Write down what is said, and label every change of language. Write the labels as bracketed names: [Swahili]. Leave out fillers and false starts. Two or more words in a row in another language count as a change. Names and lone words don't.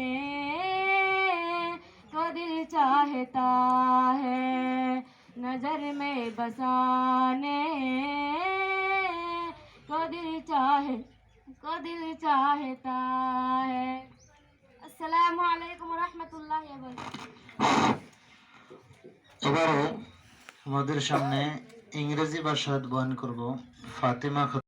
[Urdu] کو دل چاہتا ہے نظر میں بسانے کو دل چاہتا ہے [Arabic] السلام علیکم ورحمۃ اللہ وبرکاتہ [Bangla] আমাদের সামনে ইংরেজি ভাষা বয়ান করব ফাতেমা খাতুন।